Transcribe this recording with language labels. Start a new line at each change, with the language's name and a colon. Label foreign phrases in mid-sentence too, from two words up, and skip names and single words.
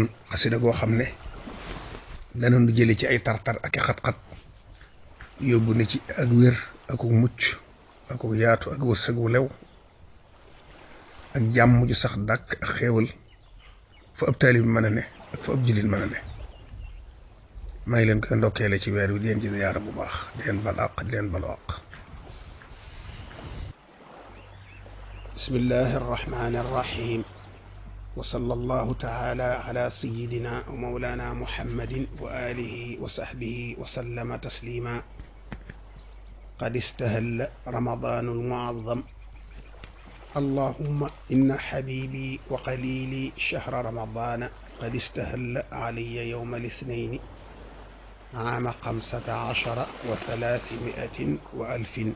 Wolof: xaside goo xam ne dana nu jële ci ay tartar ak i xat-xat yóbbu ne ci ak wér ak mucc ak yaatu ak wërsëg wu lew ak jàmm ju sax dàkk ak xéewal fa ab taalib mën a ne ak fa ab jullit mën a ne maa ngi leen koy ndokkeele ci weer wi di leen ci ziyaara bu baax di leen bal àq di leen balu àq.
Arabic: بسم الله الرحمن الرحيم وصلى الله تعالى على سيدنا و مولانا محمد وآله وصحبه وسلم تسليما قد استهل رمضان المعظم اللهم إن حبيبي وقليلي شهر رمضان قد استهل علي يوم الاثنين عام 15 و300 وألف